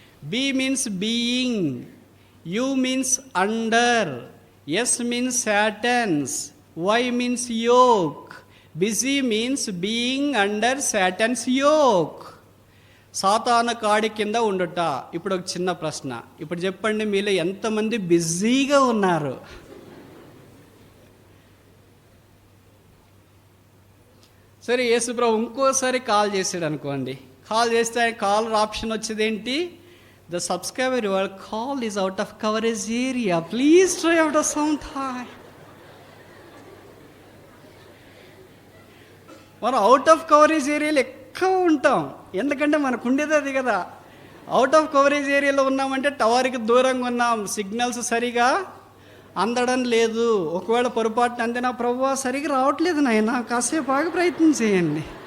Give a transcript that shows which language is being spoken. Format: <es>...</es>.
<en>B means being, U means under, S means Satan's, Y means yoke. Busy means being under Satan's yoke.</en> <te>సాతాను కాడి కింద ఉండుట. ఇప్పుడు ఒక చిన్న ప్రశ్న, ఇప్పుడు చెప్పండి, మీలో ఎంతమంది బిజీగా ఉన్నారు? సరే, యేసుప్రభు ఇంకోసారి కాల్ చేసాడు అనుకోండి. కాల్ చేస్తే కాలర్ ఆప్షన్ వచ్చేది ఏంటి?</te> <en>The subscriber your call is out of coverage area, please try after some time.</en> <te>మనం అవుట్ ఆఫ్ కవరేజ్ ఏరియాలో ఎక్కువ ఉంటాం, ఎందుకంటే మనకు ఉండేది అది కదా. అవుట్ ఆఫ్ కవరేజ్ ఏరియాలో ఉన్నామంటే టవర్కి దూరంగా ఉన్నాం, సిగ్నల్స్ సరిగా అందడం లేదు. ఒకవేళ పొరపాటున అందినా, ప్రభువా సరిగా రావట్లేదు నాయన, కాసేపు ఆగి ప్రయత్నం చేయండి.</te>